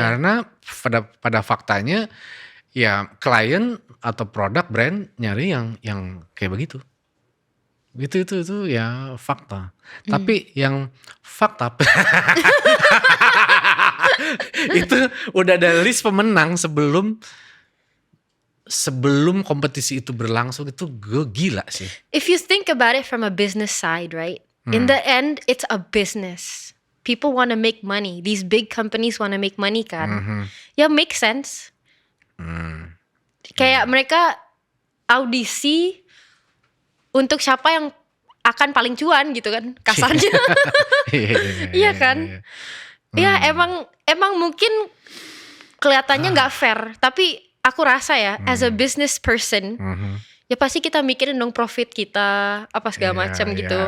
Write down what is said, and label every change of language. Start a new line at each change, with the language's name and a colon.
Indonesian: Karena pada faktanya ya klien atau produk brand nyari yang kayak begitu. Gitu itu ya fakta. Tapi yang fakta itu udah ada list pemenang sebelum kompetisi itu berlangsung, itu gue gila sih.
English: If you think about it from a business side, right? In the end, it's a business. People want to make money. These big companies want to make money kan. Ya make sense.
Indonesian: Kayak mereka audisi untuk siapa yang akan paling cuan gitu kan, kasarnya. Iya kan? Ya emang mungkin kelihatannya nggak fair, tapi aku rasa ya
English: as a business person,
Indonesian: ya pasti kita mikirin dong profit kita apa segala macam gitu.